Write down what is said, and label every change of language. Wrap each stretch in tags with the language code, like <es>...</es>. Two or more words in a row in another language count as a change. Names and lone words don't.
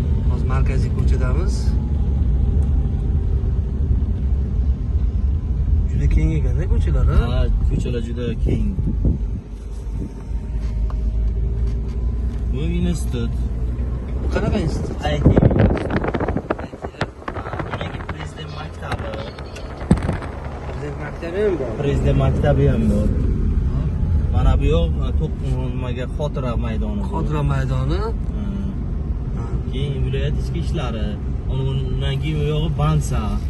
<uz>Hozir markaziy ko'chadamiz. Juda keng ekan-da ko'chalar, ha? Ha, ko'chalar juda keng. Bu institut. Bu qanaqa institut? I T. I T. Prezident maktabi. Prezident maktabi ham bor. Prezident maktabi ham bor. Ha. Mana bu yoq, e, to'q, nimaga, xotira maydoni bu. Xotira maydoni. Hmm. Ha. Keyin viloyat ichki ishlari. Undan keyin u yog'i Bansa.</uz>